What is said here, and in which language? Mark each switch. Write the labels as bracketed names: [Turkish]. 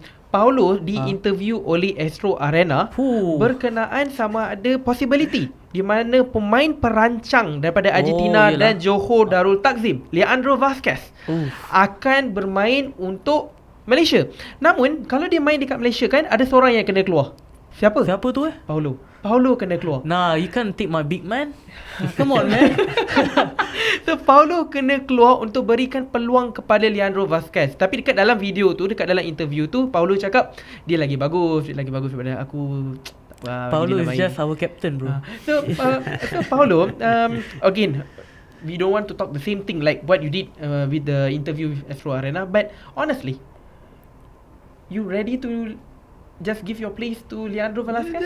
[Malay] Paulo diinterview oleh Astro Arena berkenaan sama ada possibility di mana pemain perancang daripada Argentina dan Johor Darul Takzim, Leandro Vazquez, akan bermain untuk Malaysia. Namun kalau dia main dekat Malaysia kan, ada seorang yang kena keluar. Siapa tu Paulo kena keluar. [English] Nah, you can't take my big man. Come on, man. [Malay] So Paulo kena keluar untuk berikan peluang kepada Leandro Vazquez. Tapi dekat dalam video tu, dekat dalam interview tu, Paulo cakap dia lagi bagus daripada aku. [English] Paulo is just our captain, bro. So Paulo, again, we don't want to talk the same thing like what you did with the interview with Astro Arena. But honestly, you ready to just give your place to Leandro Velasquez?